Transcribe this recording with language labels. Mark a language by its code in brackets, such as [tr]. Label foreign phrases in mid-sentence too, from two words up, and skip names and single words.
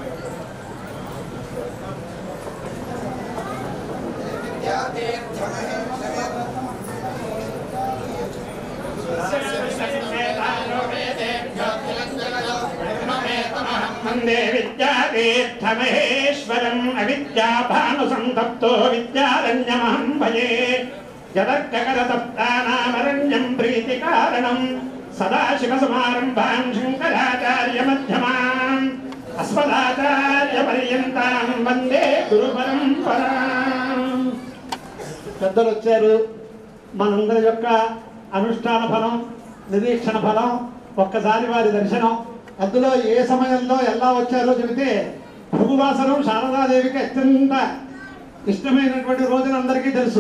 [sa] वन्दे विद्यातीर्थमहेश्वरम् अविद्याभानुसन्तप्तो विद्यारण्यमहं भजे जगद्गगनतप्तानामरण्यं प्रीतिकारणम् सदाशिवसमारम्भां शङ्कराचार्यमध्यमाम् अस्मदाचार्यपर्यन्तां वन्दे गुरुपरम्पराम्। [te] పెద్దలు వచ్చారు. మనందరి యొక్క అనుష్ఠాన ఫలం, నిరీక్షణ ఫలం, ఒక్కసారి వారి దర్శనం, అందులో ఏ సమయంలో ఎలా వచ్చారో చెబితే భృగువాసనం శారదాదేవికి అత్యంత ఇష్టమైనటువంటి రోజున అందరికీ తెలుసు.